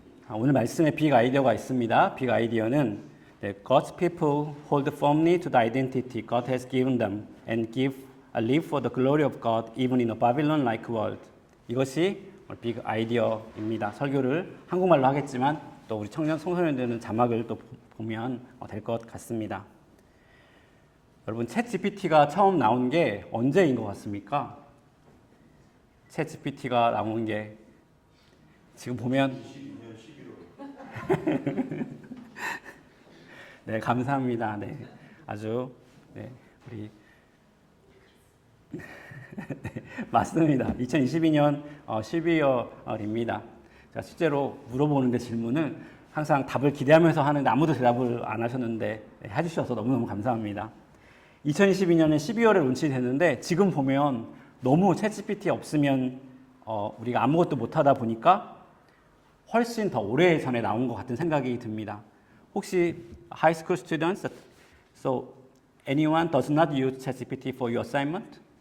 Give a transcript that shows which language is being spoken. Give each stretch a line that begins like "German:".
Korean: 오늘 말씀에 빅 아이디어가 있습니다. 빅 아이디어는
English: God's people hold firmly to the identity God has given them and live for the glory of God even in a Babylon-like world.
Korean: 이것이 빅 아이디어입니다. 설교를 한국말로 하겠지만 또 우리 청소년들은 자막을 또 보면 될 것 같습니다. 여러분, 챗 GPT가 처음 나온 게 언제인 것 같습니까? 챗 GPT가 나온 게 지금 보면 2022년 11월. 네, 감사합니다. 네, 아주 우리 네, 맞습니다. 2022년 12월입니다. 자, 실제로 물어보는데 질문을 항상 답을 기대하면서 하는데 아무도 대답을 안 하셨는데 해주셔서 너무너무 감사합니다. 2022년에 12월에 론치됐는데 지금 보면 너무 챗GPT 없으면 우리가 아무것도 못하다 보니까 훨씬 더 오래전에 나온 것 같은 생각이 듭니다. 혹시
English: high school students, so anyone does not use ChatGPT for your assignment?